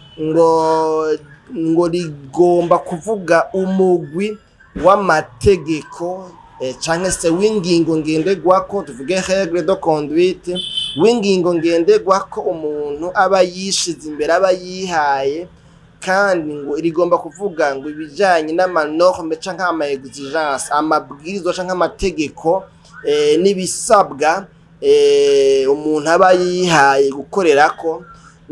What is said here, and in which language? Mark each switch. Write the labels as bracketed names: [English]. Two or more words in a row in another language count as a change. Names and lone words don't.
[Rundi] ngo rigomba kuvuga umugwi w'amategeko cyangwa se w'ingingo ngenderwako tuvuge [French] règle de conduite [Rundi] w'ingingo ngenderwako umuntu aba yishize imbere aba yihaye kandi ngo rigomba kuvuga ngo ibijanye n'amanorme canke ama exigence amabwirizwa canke amategeko n'ibisabwa umuntu aba yihaye gukorerako ngo